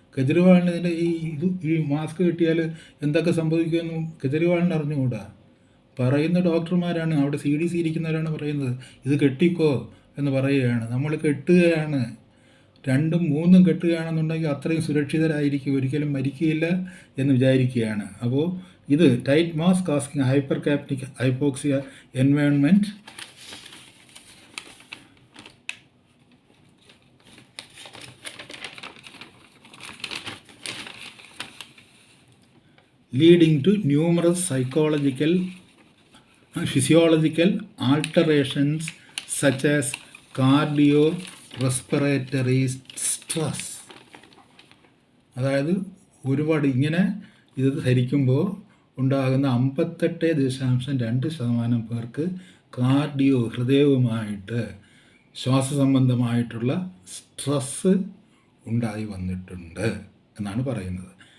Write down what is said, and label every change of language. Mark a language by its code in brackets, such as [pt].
[ml] കെജ്രിവാളിന് ഇതിൻ്റെ ഈ മാസ്ക് കിട്ടിയാൽ എന്തൊക്കെ സംഭവിക്കുമെന്നും കെജ്രിവാളിന് അറിഞ്ഞുകൂടാ. പറയുന്ന ഡോക്ടർമാരാണ്, അവിടെ CDC ഇരിക്കുന്നവരാണ് പറയുന്നത് ഇത് കെട്ടിക്കോ എന്ന് പറയുകയാണ്. നമ്മൾ കെട്ടുകയാണ്, 2ഉം 3ഉം കെട്ടുകയാണെന്നുണ്ടെങ്കിൽ അത്രയും സുരക്ഷിതരായിരിക്കും, ഒരിക്കലും മരിക്കുകയില്ല എന്ന് വിചാരിക്കുകയാണ്. [en] അപ്പോൾ ഇത് tight mask causing hypercapnic hypoxia environment leading to numerous psychological and physiological alterations such as cardiorespiratory stress. [ml] അതായത് ഒരുപാട് ഇങ്ങനെ ഇത് ധരിക്കുമ്പോൾ ഉണ്ടാകുന്ന 58.2% പേർക്ക് ഹൃദയവുമായിട്ട് ശ്വാസസംബന്ധമായിട്ടുള്ള സ്ട്രെസ്സ് ഉണ്ടായി വന്നിട്ടുണ്ട് എന്നാണ് പറയുന്നത്.